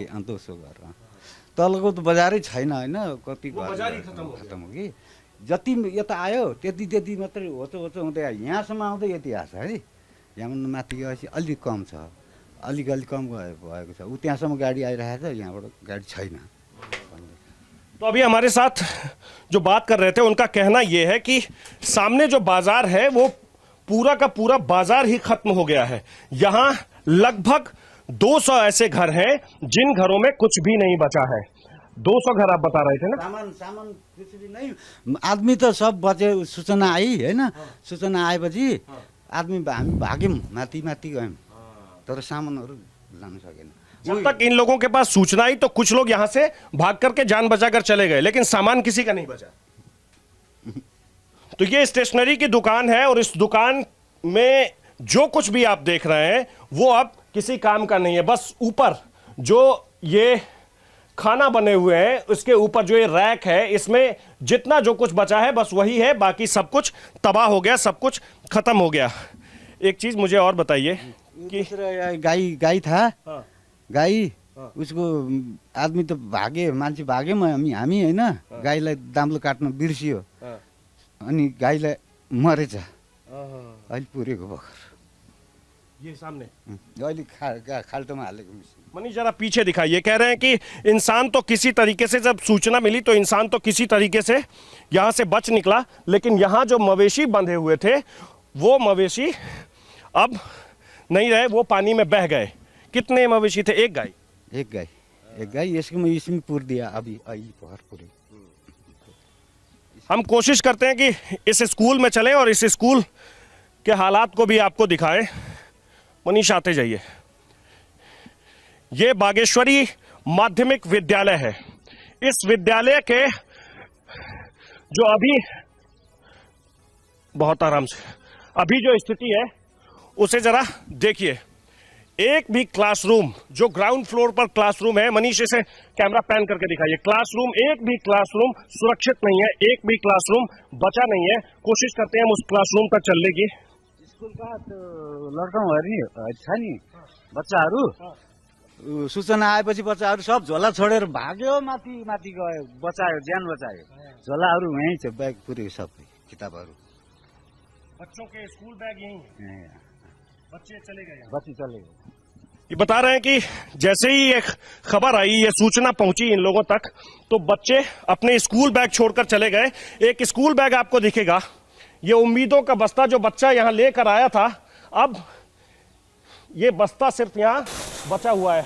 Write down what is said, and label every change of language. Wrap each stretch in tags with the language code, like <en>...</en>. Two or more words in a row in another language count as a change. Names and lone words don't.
<ne>दोस्रो घर तलको त बजारै छैन होइन, कति घर खतम हो कि। जति यता आयो त्यति मात्रै होचो हुँदै आयो। यहाँसम्म आउँदै यति आएको छ है, यहाँ माथि गएपछि अलिक कम छ, अलिक कम भएको छ। ऊ त्यहाँसम्म गाडी आइरहेको छ, यहाँबाट गाडी छैन।</ne> <hi>तो अभी हमारे साथ जो बात कर रहे थे उनका कहना यह है कि सामने जो बाजार है वो पूरा का पूरा बाजार ही खत्म हो गया है। यहाँ लगभग 200 ऐसे घर हैं जिन घरों में कुछ भी नहीं बचा है। 200 घर आप बता रहे थे ना? सामान कुछ भी नहीं, आदमी तो सब बचे।</hi> <ne>सूचना आई होइन, सूचना आएपछि आदमी हामी भाग्यौँ, माथि गयौँ, तर सामानहरू लान सकेन।</ne> <hi>जब तक इन लोगों के पास सूचना आई तो कुछ लोग यहां से भाग करके जान बचाकर चले गए, लेकिन सामान किसी का नहीं बचा। तो ये स्टेशनरी की दुकान है और इस दुकान में जो कुछ भी आप देख रहे हैं वो अब किसी काम का नहीं है। बस ऊपर जो ये खाना बने हुए हैं उसके ऊपर जो ये रैक है इसमें जितना जो कुछ बचा है बस वही है, बाकी सब कुछ तबाह हो गया, सब कुछ खत्म हो गया। एक चीज मुझे और बताइए कि गाई था। हाँ।</hi> <ne>गाई उसको आदमी त भागे, मान्छे भागे, हामी होइन गाईलाई दाम्लो काट्न बिर्सियो अनि गाईलाई मरेछ। अहिले पुरेको भर्खर</ne> <hi>ये सामने</hi> <ne>अहिले खाल्टोमा हालेको मिसिन।</ne> <hi>मनीष जरा पीछे दिखाइए। कह रहे हैं कि इंसान तो किसी तरीके से, जब सूचना मिली तो इंसान तो किसी तरीके से यहाँ से बच निकला, लेकिन यहाँ जो मवेशी बंधे हुए थे वो मवेशी अब नहीं रहे, वो पानी में बह गए। कितने मवेशी थे? एक गाय। एक गाई यसको इसमें पुर दिया अभी</hi> <ne>अहिले भर्खर पुरे।</ne> <hi>हम कोशिश करते हैं कि इस स्कूल में चलें और इस स्कूल के हालात को भी आपको दिखाएं। मनीष आते जाइए। ये बागेश्वरी माध्यमिक विद्यालय है। इस विद्यालय के जो अभी, बहुत आराम से, अभी जो स्थिति है उसे जरा देखिए। एक भी क्लासरूम, जो</hi> <en>ground floor</en> <hi>पर क्लासरूम है, मनीष इसे</hi> <en>camera pan</en> <hi>करके दिखाइए। क्लासरूम, एक भी क्लासरूम सुरक्षित नहीं है, एक भी क्लासरूम बचा नहीं है। कोशिश करते हैं हम उस क्लासरूम तक चलने की।</hi> <ne>स्कुलका लड्काउहरू छ नि बच्चाहरू, सूचना आएपछि बच्चाहरू सब झोला छोडेर भाग्यो, माथि माथि गयो, बचायो, ज्यान बचायो। झोलाहरू यहीँ छ, ब्याग पुरै सबै किताबहरू।</ne> <hi>बच्चों के</hi> <en>school bag</en> <hi>यहीं है, बच्चे चले गए। बच्चे चले गए। ये बता रहे हैं कि जैसे ही एक खबर आई, ये सूचना पहुंची इन लोगों तक, तो बच्चे अपने</hi> <en>school bag</en> <hi>छोड़कर चले गए। एक</hi> <en>school bag</en> <hi>आपको दिखेगा, ये उम्मीदों का बस्ता जो बच्चा यहां लेकर आया था, अब ये बस्ता सिर्फ यहां बचा हुआ है।</hi>